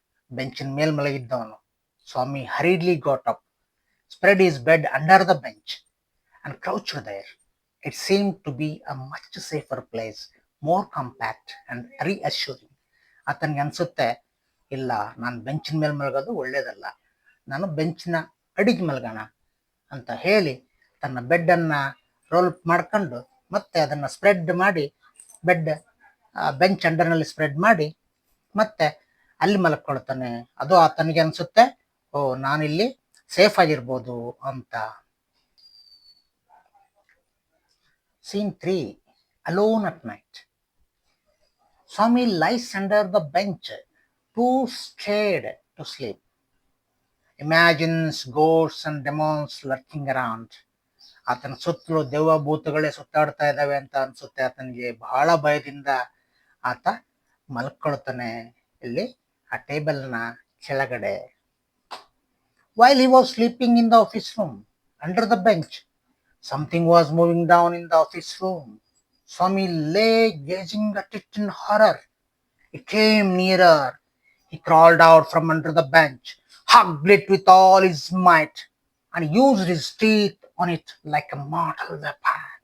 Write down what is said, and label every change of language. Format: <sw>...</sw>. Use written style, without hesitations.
<kn>ಬೆಂಚಿನ mail ಮಲಗಿದ್ದವನು</kn> <en>Swami hurriedly got up, spread his bed under the bench and crouched there. It seemed to be a much safer place, more compact and reassuring.</en> <kn>ಆತನಿಗೆ ಅನ್ಸುತ್ತೆ, ಇಲ್ಲ, ನಾನು ಬೆಂಚಿನ ಮೇಲೆ ಮಲಗೋದು ಒಳ್ಳೇದಲ್ಲ, ನಾನು ಬೆಂಚಿನ ಅಡಿಗೆ ಮಲಗೋಣ ಅಂತ ಹೇಳಿ ತನ್ನ ಬೆಡ್ಡನ್ನು ರೋಲ್ ಮಾಡ್ಕೊಂಡು ಮತ್ತೆ ಅದನ್ನು ಸ್ಪ್ರೆಡ್ ಮಾಡಿ ಬೆಂಚ್ ಅಂಡರ್ನಲ್ಲಿ ಸ್ಪ್ರೆಡ್ ಮಾಡಿ ಮತ್ತೆ ಅಲ್ಲಿ ಮಲ್ಕೊಳ್ತಾನೆ. ಅದು ಆತನಿಗೆ ಅನ್ಸುತ್ತೆ, ಓ, ನಾನಿಲ್ಲಿ ಸೇಫ್ ಆಗಿರ್ಬೋದು ಅಂತ.</kn> <en>Scene 3. Alone at night. Swami lies under the bench, too scared to sleep. Imagines ghosts and demons lurking around.</en> <kn>ಆತನ ಸುತ್ತಲೂ ದೆವ್ವ ಭೂತಗಳೇ ಸುತ್ತಾಡ್ತಾ ಇದ್ದಾವೆ ಅಂತ ಅನ್ಸುತ್ತೆ ಆತನಿಗೆ. ಬಹಳ ಭಯದಿಂದ ಆತ ಮಲ್ಕೊಳ್ತಾನೆ ಇಲ್ಲಿ ಆ ಟೇಬಲ್ನ ಕೆಳಗಡೆ.</kn> <en>While he was sleeping in the office room, under the bench, something was moving down in the office room. Swami lay gazing at it in horror. It came nearer. He crawled out from under the bench, hugged it with all his might, and used his teeth on it like a mortal weapon.</en>